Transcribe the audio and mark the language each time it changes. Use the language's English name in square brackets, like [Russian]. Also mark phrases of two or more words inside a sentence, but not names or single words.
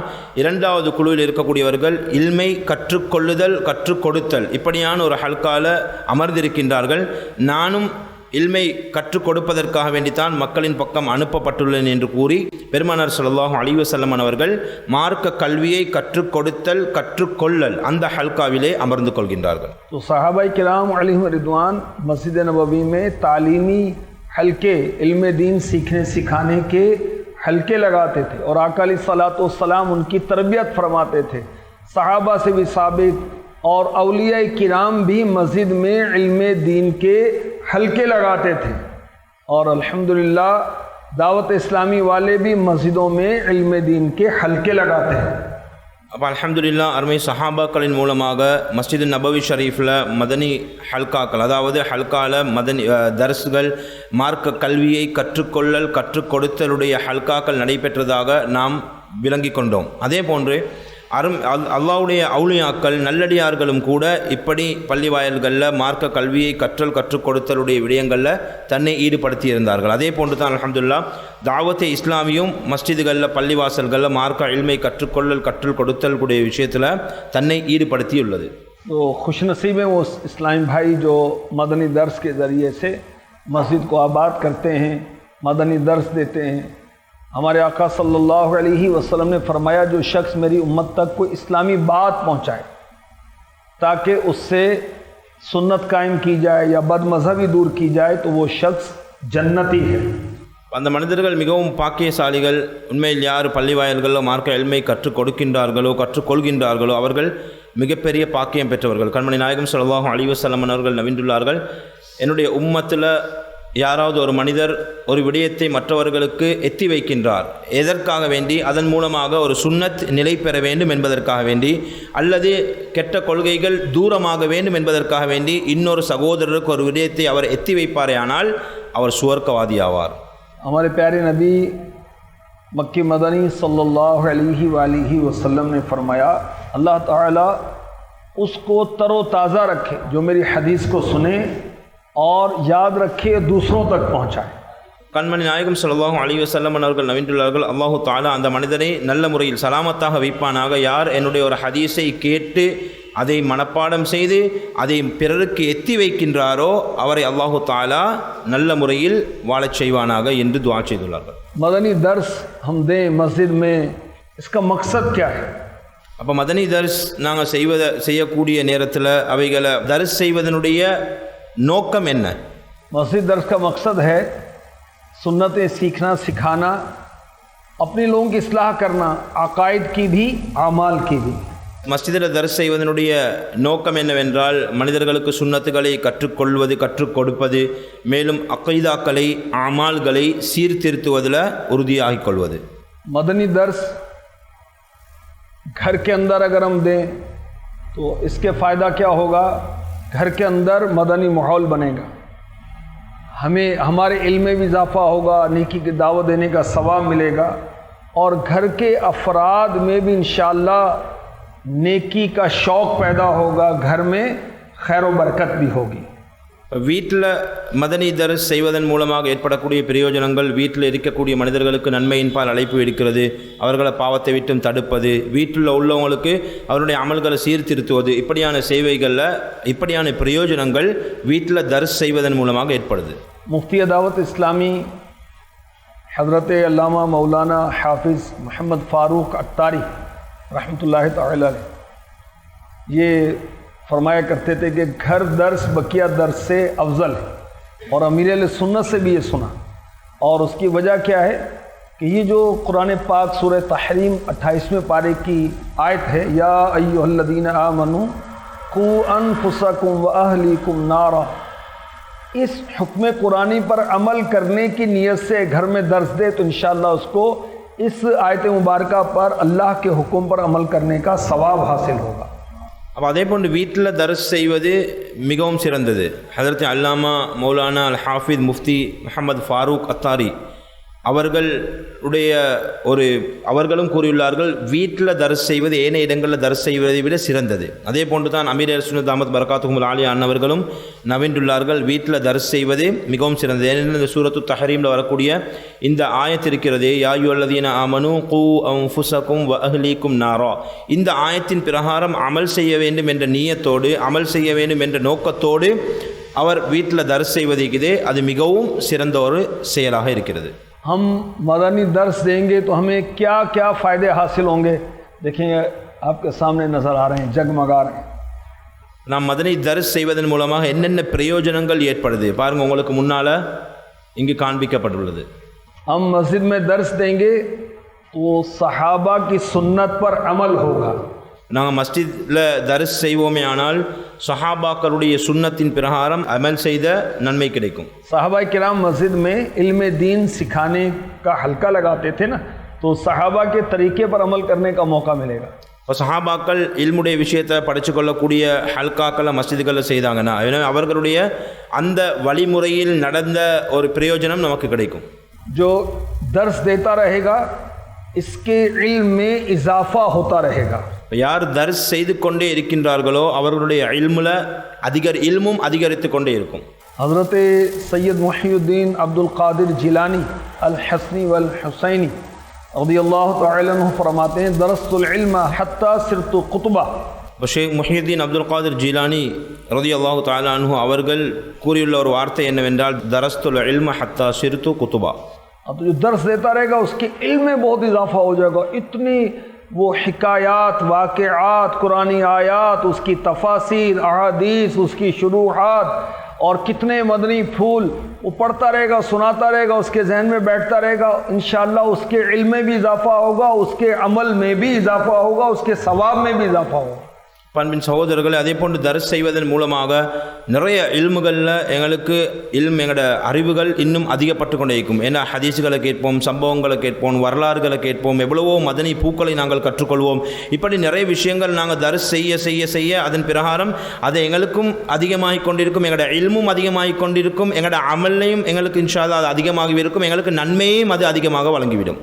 [Tamil] 2வது குழுவில் இருக்கக்கூடியவர்கள் இல்மை கற்றுக்கொள்ளுதல், கற்றுக் கொடுத்தல், இப்படியான ஒரு ஹல்கால அமர்ந்திருக்கின்றார்கள். நானும் இல்மை கற்றுக் கொடுப்பதற்காக வேண்டித்தான் மக்களின் பக்கம் அனுப்பப்பட்டுள்ளேன் என்று கூறி பெருமானார் [Arabic] صلى الله عليه وسلم [Tamil] அவர்கள் மார்க்க கல்வியை கற்றுக் கொடுத்தல், கற்றுக்கொள்ளல் அந்த ஹல்காவிலே அமர்ந்து கொள்கின்றார்கள். [Hindi] तो सहाबाई किराम [Arabic] عليهم الرضوان [Hindi] मस्जिद नबवी में तालीमी हल्के, इल्म दीन सीखने सिखाने के हल्के लगाते थे और आका [Arabic] عليه الصلاة والسلام [Hindi] उनकी तरबियत फरमाते थे. सहाबा से भी साबित और औलिया किराम भी मस्जिद में इल्म दीन के हल्के लगाते थे, और अल्हम्दुलिल्लाह दावत इस्लामी वाले भी मस्जिदों में इल्म दीन के हल्के लगाते हैं. [Tamil] அப்போ அல்ஹம்துலில்லாஹ் அருமை சஹாபாக்களின் மூலமாக மஸ்ஜித் நபவி ஷரீஃபில் மதனி ஹல்காக்கள், அதாவது ஹல்கால மதனி தர்ஸ்கள், மார்க்க கல்வியை கற்றுக்கொள்ளல், கற்றுக் கொடுத்தலுடைய ஹல்காக்கள் நடைபெற்றதாக நாம் விளங்கி கொண்டோம். அதே போன்று அல்லாஹ்வுடைய அவுலியாக்கள், நல்லடியார்களும் கூட இப்படி பள்ளி வாயல்களில் மார்க்க கல்வியை கற்றுக் கொடுத்தலுடைய விடயங்களில் தன்னை ஈடுபடுத்தி இருந்தார்கள். அதே போன்று தான் அல்ஹம்துலில்லாஹ் தாவத்தை இஸ்லாமியும் மஸ்ஜிதுகளில், பள்ளிவாசல்களில் மார்க்க இல்மை கற்றுக்கொள்ளல், கற்றுக் கொடுத்தல் கூடிய விஷயத்தில் தன்னை ஈடுபடுத்தியுள்ளது. [Hindi] तो खुशनसीब हैं वो इस्लामी भाई जो मदनी दर्स के ज़रिए से मस्जिद को आबाद करते हैं, मदनी दर्स देते हैं। हमारे आका [Arabic] صلى الله عليه وسلم [Hindi] ने फरमाया, जो शख्स मेरी उम्मत तक कोई इस्लामी बात पहुँचाए ताकि उससे सुन्नत कायम की जाए या बदमज़हबी दूर की जाए, तो वो शख्स जन्नती है। [Tamil] அந்த மனிதர்கள் மிகவும் பாக்கியசாலிகள். உண்மையில் யார் பள்ளி வாயில்களோ மார்க்க எல்மை கற்றுக் கொடுக்கின்றார்களோ கற்றுக்கொள்கின்றார்களோ அவர்கள் மிகப்பெரிய பாக்கியம் பெற்றவர்கள். கண்மணி நாயகம் [Arabic] صلى الله عليه وسلم [Tamil] அவர்கள் நவின்றுள்ளார்கள், என்னுடைய உம்மத்தில் யாராவது ஒரு மனிதர் ஒரு விடயத்தை மற்றவர்களுக்கு எத்தி வைக்கின்றார், எதற்காக வேண்டி? அதன் மூலமாக ஒரு சுன்னத் நிலை பெற வேண்டும் என்பதற்காக வேண்டி, அல்லது கெட்ட கொள்கைகள் தூரமாக வேண்டும் என்பதற்காக வேண்டி இன்னொரு சகோதரருக்கு ஒரு விடயத்தை அவர் எத்தி வைப்பாரே ஆனால் அவர் சுவர்க்கவாதி ஆவார். [Hindi] हमारे प्यारे नबी मक्की मदनी [Arabic] صلى الله عليه وسلم [Hindi] ने फरमाया, अल्लाह ताला उसको तरोताज़ा रखे जो मेरी हदीस को सुने और याद रखे, दूसरों तक पहुँचाए. [Tamil] கண்மணி நாயகம் [Arabic] صلى الله عليه وسلم [Tamil] அவர்கள் நவின்றுள்ளார்கள், அல்லாஹு தஆலா அந்த மனிதனை நல்ல முறையில் சலாமத்தாக வைப்பானாக. யார் என்னுடைய ஒரு ஹதீஸை கேட்டு அதை மனப்பாடம் செய்து அதை பிறருக்கு எத்தி வைக்கின்றாரோ அவரை அல்லாஹு தஆலா நல்ல முறையில் வாழச் செய்வானாக என்று துஆ செய்துள்ளார்கள். [Hindi] मदनी दर्स हम दें मस्जिद में, इसका मकसद क्या है? [Tamil] அப்போ மதனி தர்ஸ் நாங்கள் செய்யக்கூடிய நேரத்தில் அவைகளை தர்ஸ் செய்வதனுடைய நோக்கம் என்ன? [Hindi] मस्जिद दर्स का मकसद है सुन्नतें सीखना, सिखाना, अपने लोगों की इस्लाह करना, अकायद की भी आमाल की भी. [Tamil] மஸ்ஜிதில் தர்ஸ் செய்வதனுடைய நோக்கம் என்னவென்றால் மனிதர்களுக்கு சுன்னத்துகளை கற்றுக்கொள்வது, கற்றுக் கொடுப்பது, மேலும் அகைதாக்களை, அமால்களை சீர்திருத்துவதில் உறுதியாகிக் கொள்வது. [Hindi] मदनी दर्स घर के अंदर अगर हम दें तो इसके फ़ायदा क्या होगा? घर के अंदर मदनी माहौल बनेगा, हमें हमारे इल्म में भी इजाफ़ा होगा, नेकी की दावत देने का सवाब मिलेगा और घर के अफराद में भी इंशाअल्लाह नेकी का शौक़ पैदा होगा, घर में खैर व बरकत भी होगी. [Tamil] வீட்டில் மதனி தர்ஸ் செய்வதன் மூலமாக ஏற்படக்கூடிய பிரயோஜனங்கள், வீட்டில் இருக்கக்கூடிய மனிதர்களுக்கு நன்மையின்பால் அழைப்பு எடுக்கிறது, அவர்களை பாவத்தை விட்டும் தடுப்பது, வீட்டில் உள்ளவங்களுக்கு அவருடைய அமல்களை சீர்திருத்துவது, இப்படியான சேவைகளில் இப்படியான பிரயோஜனங்கள் வீட்டில் தர்ஸ் செய்வதன் மூலமாக ஏற்படுது. [Hindi] मुफ्ती दावत इस्लामी हज़रत अल्लामा मौलाना हाफिज़ मोहम्मद फ़ारूक अत्तारी [Arabic] رحمة الله تعالى عليه [Hindi] ये फरमाया करते थे कि घर दर्स बकिया दर्स से अफजल है, और अमीर अहले सुन्नत से भी ये सुना. और उसकी वजह क्या है कि ये जो कुरान पाक सूरह तहरीम 28वें पारे की आयत है, [Arabic] يا أيها الذين آمنوا قوا أنفسكم وأهليكم نارا, [Hindi] इस हुक्म कुरानी पर अमल करने की नीयत से घर में दर्स दे तो इंशाअल्लाह उसको इस आयत मुबारका पर अल्लाह के हुक्म पर अमल करने का सवाब हासिल होगा. [Tamil] அப்போ அதே போன்று வீட்டில் தர்ஸ் செய்வது மிகவும் சிறந்தது. ஹஜரத் அல்லாமா மௌலானா அல் ஹாஃபித் முஃப்தி முஹம்மது ஃபாரூக் அத்தாரி அவர்களும் கூறியுள்ளார்கள், வீட்டில் தர்ஸ் செய்வது ஏனைய இடங்களில் தர்ஸ் செய்வதை விட சிறந்தது. அதே போன்று தான் அமீர் சுன்னத் அஹ்மத் [Arabic] بركاتهم العالية [Tamil] அன்னவர்களும் நவின்றுள்ளார்கள், வீட்டில் தர்ஸ் செய்வது மிகவும் சிறந்தது. ஏனென்றால் இந்த சூரத்து தஹரீமில் வரக்கூடிய இந்த ஆயத் இருக்கிறதே, [Arabic] يا أيها الذين آمنوا قوا أنفسكم وأهليكم نارا, [Tamil] இந்த ஆயத்தின் பிரகாரம் அமல் செய்ய வேண்டும் என்ற நியத்தோடு, அமல் செய்ய வேண்டும் என்ற நோக்கத்தோடு அவர் வீட்டில் தர்ஸ் செய்வதே அது மிகவும் சிறந்த ஒரு செயலாக இருக்கிறது. [Hindi] हम मदनी दर्स देंगे तो हमें क्या क्या फ़ायदे हासिल होंगे? देखिए आपके सामने नज़र आ रहे हैं, जगमगा रहे हैं. [Tamil] நாம் மதனி தர்ஸ் செய்வதன் மூலமாக என்னென்ன பிரயோஜனங்கள் ஏற்படுது பாருங்கள், உங்களுக்கு முன்னால் இங்கு காண்பிக்கப்பட்டுள்ளது. [Hindi] हम मस्जिद में दर्स देंगे तो सहाबा की सुन्नत पर अमल होगा. [Tamil] நாங்கள் மஸ்ஜிதில் தர்ஸ் செய்வோமே ஆனால் சஹாபாக்களுடைய சுன்னத்தின் பிரகாரம் அமல் செய்த நன்மை கிடைக்கும். [Hindi] सहाबा किराम मस्जिद में इल्म दीन सिखाने का हल्का लगाते थे ना, तो सहाबा के तरीके पर अमल करने का मौका मिलेगा. [Tamil] இப்போ சஹாபாக்கள் இல்முடைய விஷயத்தை படித்து கொள்ளக்கூடிய ஹல்காக்களை மஸ்ஜிதுகளில் செய்தாங்கன்னா அவர்களுடைய அந்த வழிமுறையில் நடந்த ஒரு பிரயோஜனம் நமக்கு கிடைக்கும். [Hindi] जो दर्स देता रहेगा इसके इल्म में इजाफा होता रहेगा. [Tamil] யார் தர்ஸ் செய்து கொண்டே இருக்கின்றார்களோ அவர்களுடைய இல்மும் அதிகரித்து கொண்டே இருக்கும். [Hindi] हज़रत सैयद मुहीउद्दीन अब्दुल कादिर जिलानी अल हसनी वल हुसैनी [Arabic] رضي الله تعالى عنه [Hindi] फरमाते हैं, [Arabic] درست العلم حتى صرت قطبا, [Tamil] ஷேக் முஹியுத்தீன் அப்துல் காதிர் ஜீலானி [Arabic] رضي الله تعالى عنه [Tamil] அவர்கள் கூறியுள்ள ஒரு வார்த்தை என்னவென்றால் [Arabic] درست العلم حتى صرت قطبا. [Hindi] अब तो जो दर्स देता रहेगा उसके इल्म में बहुत इजाफा हो जाएगा. इतनी वो हिकायात, वाक़िआत, कुरानी आयात, उसकी तफासीर, अहादीस, उसकी शुरूहात और कितने मदनी फूल वो पढ़ता रहेगा, सुनाता रहेगा, उसके जहन में बैठता रहेगा. इंशाअल्लाह उसके इल्म में भी इजाफा होगा, उसके अमल में भी इजाफा होगा, उसके सवाब में भी इजाफा होगा. [Tamil] பண்பின் சகோதரர்களை அதே போன்று தர்ஸ் செய்வதன் மூலமாக நிறைய இல்முகளில் எங்களுக்கு எங்களோட அறிவுகள் இன்னும் அதிகப்பட்டு கொண்டே இருக்கும். ஏன்னா ஹதீஸுகளை கேட்போம், சம்பவங்களை கேட்போம், வரலாறுகளை கேட்போம், எவ்வளவோ மதனி பூக்களை நாங்கள் கற்றுக்கொள்வோம். இப்படி நிறைய விஷயங்கள் நாங்கள் தர்ஸ் செய்ய செய்ய செய்ய அதன் பிரகாரம் அது எங்களுக்கும் அதிகமாகிக் கொண்டிருக்கும், எங்களோட இல்மும் அதிகமாகிக் கொண்டிருக்கும், எங்களோட அமல்லையும் எங்களுக்கு [Arabic] إن شاء الله [Tamil] அது அதிகமாகி இருக்கும், எங்களுக்கு நன்மையும் அது அதிகமாக வழங்கிவிடும்.